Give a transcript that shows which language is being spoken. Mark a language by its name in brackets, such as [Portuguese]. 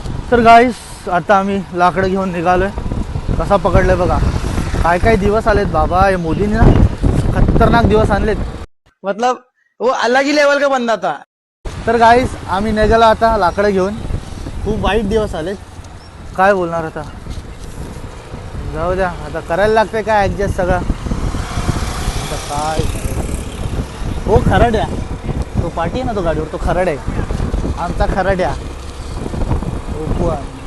[Marathi] तर गाईस, आता आम्ही लाकडं घेऊन निघालोय. कसा पकडलंय बघा. काय काय दिवस आलेत बाबा, हे मोदीने ना खतरनाक दिवस आणलेत. [Hindi] मतलब वो अलग ही लेवल का बंदा था. [Marathi] तर गाईस, आम्ही निघालो आता लाकडं घेऊन. खूप वाईट दिवस आलेत, काय बोलणार आता. जाऊ द्या, आता करायला लागतंय काय ॲडजस्ट सगळं. आता काय हो, खराड्या तो पाठी आहे ना तो गाडीवर, तो खराड आहे आमचा, खराड्या ओपन.